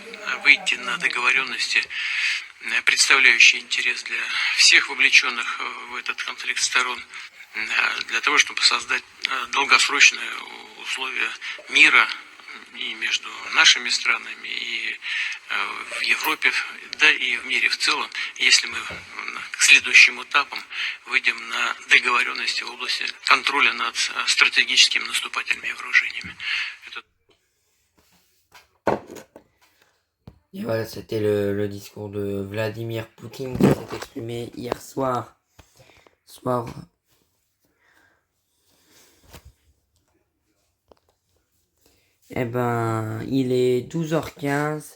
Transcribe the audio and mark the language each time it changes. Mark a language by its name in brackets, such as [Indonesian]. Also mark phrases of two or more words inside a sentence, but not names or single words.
[Russian] выйти на договоренности, представляющие интерес для всех вовлеченных в этот конфликт сторон, для того, чтобы создать долгосрочные условия мира и между нашими странами, и в Европе, да и в мире в целом, если мы к следующим этапам выйдем на договоренности в области контроля над стратегическими наступательными вооружениями. [French] Et voilà, c'était le discours de Vladimir Poutine qui s'est exprimé hier soir. Eh ben, il est 12h15.